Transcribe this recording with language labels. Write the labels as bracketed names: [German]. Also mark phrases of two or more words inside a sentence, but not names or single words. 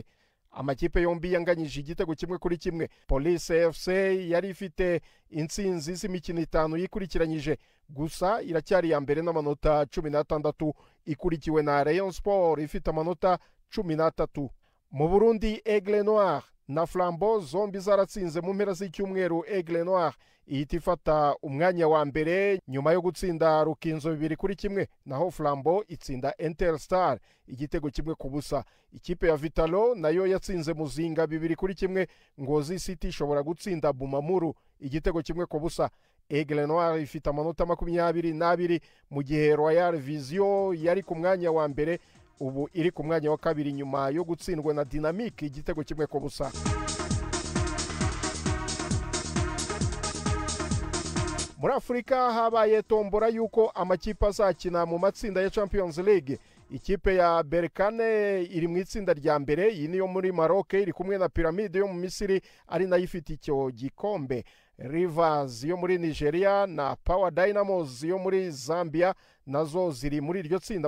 [Kinyarwanda] Amakipe yombi yanganyije igitego 1-1. Police FC yari ifite intsinzi z'imikino 5 yikurikiranyije gusa iracyari ya mbere n'amanota 16 ikurikiwe na Rayon Sport ifite amanota 13. Mu Burundi Aigle Noir na Flambeau zombi zaratsinze mu mpera z'icyumweru. Aigle Noir ihita ifata umwanya wa mbere nyuma yo gutsinda Rukinzo 2-1 naho Flambeau itsinda Interstar igitego 1-0. Ikipe ya Vitalo nayo yatsinze Muzinga 2-1. Ngozi City ishobora gutsinda Bumamuru igitego 1-0. Aigle Noir ifite amanota 22 mu gihe Royal Vision yari ku mwanya wa mbere ubu iri ku mwanya wa kabiri nyuma yo gutsindwa na Dynamique igitego 1-0. Muri Afrika habaye tombora yuko amakipe azakina mu matsinda ya Champions League. Ikipe ya Berkane iri mu itsinda rya mbere, iyi niyo muri Maroc iri kumwe na Pyramide yo mu Misiri ari nayo ifite icyo gikombe. Rivers yo muri Nigeria na Power Dynamos yo muri Zambia nazo ziri muri iryo tsinda.